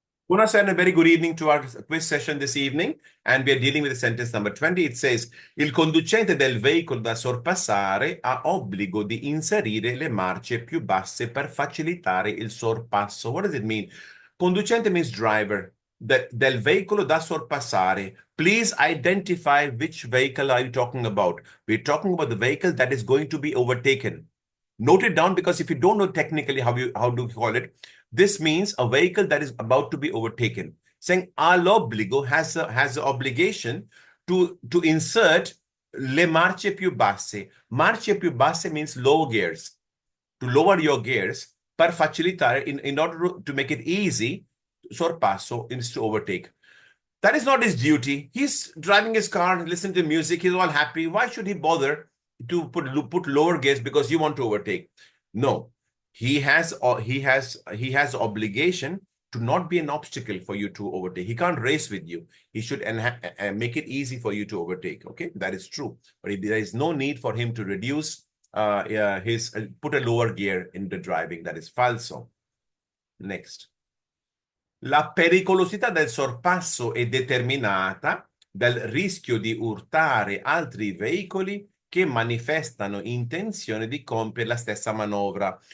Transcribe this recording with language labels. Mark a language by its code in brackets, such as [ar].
[en] Buonasera and a very good evening to our quiz session this evening, and we are dealing with the sentence number 20. It says, [it] il conducente del veicolo da sorpassare ha obbligo di inserire le marce più basse per facilitare il sorpasso. [en] What does it mean? Conducente means driver. [it] Del veicolo da sorpassare. [en] Please identify which vehicle are you talking about. We're talking about the vehicle that is going to be overtaken. Note it down, because if you don't know technically how do you call it, this means a vehicle that is about to be overtaken. Saying all'obbligo has the obligation to insert [it] le marce più basse. [en] Marce più basse means low gears. To lower your gears [it] per facilitare, [en] in order to make it easy, sorpasso is to overtake. That is not his duty. He's driving his car, listening to music, he's all happy. Why should he bother to put lower gears because you want to overtake? No, he has obligation to not be an obstacle for you to overtake. He can't race with you. He should make it easy for you to overtake. Okay, that is true. But there is no need for him to reduce put a lower gear in the driving. That is falso. Next. [it] La pericolosità del sorpasso è determinata dal rischio di urtare altri veicoli che manifestano intenzione di compiere la stessa manovra.